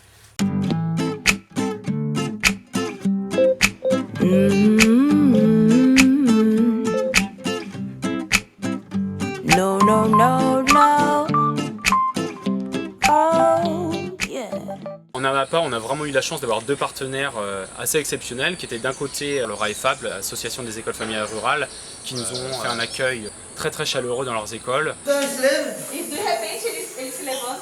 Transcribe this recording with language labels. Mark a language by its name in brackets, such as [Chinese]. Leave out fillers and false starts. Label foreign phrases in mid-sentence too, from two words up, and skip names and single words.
[English] No, no, no, no. Oh, yeah. [French] En Amapá, on a vraiment eu la chance d'avoir 2 partenaires assez exceptionnels, qui étaient d'un côté le RAEFAB, l'Association des écoles familiales rurales, qui nous ont fait un accueil très très chaleureux dans leurs écoles. [Portuguese] E de repente ele se levanta.